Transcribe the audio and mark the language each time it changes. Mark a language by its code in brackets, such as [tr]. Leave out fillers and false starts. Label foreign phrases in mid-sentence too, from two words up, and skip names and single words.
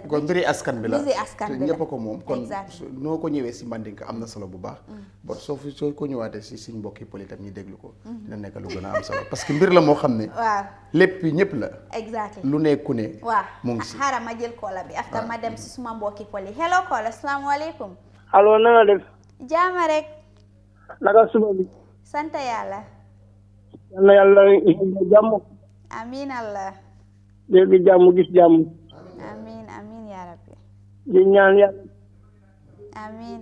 [wo] ko mbiri askan bi la ñepp ko mom kon no ko ñewé ci mandinka amna solo bu baax bo so ko ñëwaté ci suñ bokki poli tam ñi déglu ko dina nekk lu gëna am solo [fr] parce que [wo] mbir la mo xamne waaw lepp ñepp la exactly lu ne ku ne waaw mo ngi ci xara ma jël ko la bi after ma dem ci suma mbokki poli [en] hello call [ar] السلام عليكم [wo] allo na nga def jaama rek naka suba bi santa yàlla yàlla jàmm [ar] آمين الله [wo] dégg jàmm gis jàmm [ar] آمين يا ربي [wo] di ñaan yàlla amin